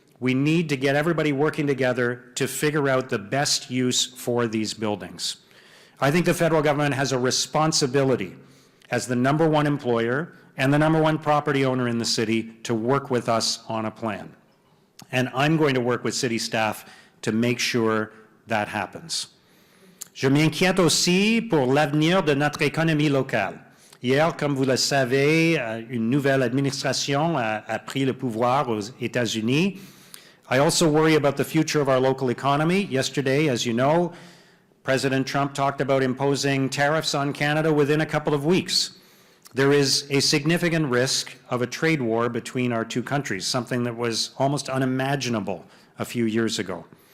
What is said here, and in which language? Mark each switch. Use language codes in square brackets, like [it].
[en] We need to get everybody working together to figure out the best use for these buildings. I think the federal government has a responsibility as the #1 employer and the #1 property owner in the city to work with us on a plan. And I'm going to work with city staff to make sure that happens. [fr] Je m'inquiète aussi pour l'avenir de notre économie locale. Hier, comme vous le savez, une nouvelle administration a pris le pouvoir aux États-Unis. [en] I also worry about the future of our local economy. Yesterday, as you know, President Trump talked about imposing tariffs on Canada within a couple of weeks. There is a significant risk of a trade war between our two countries, something that was almost unimaginable a few years ago.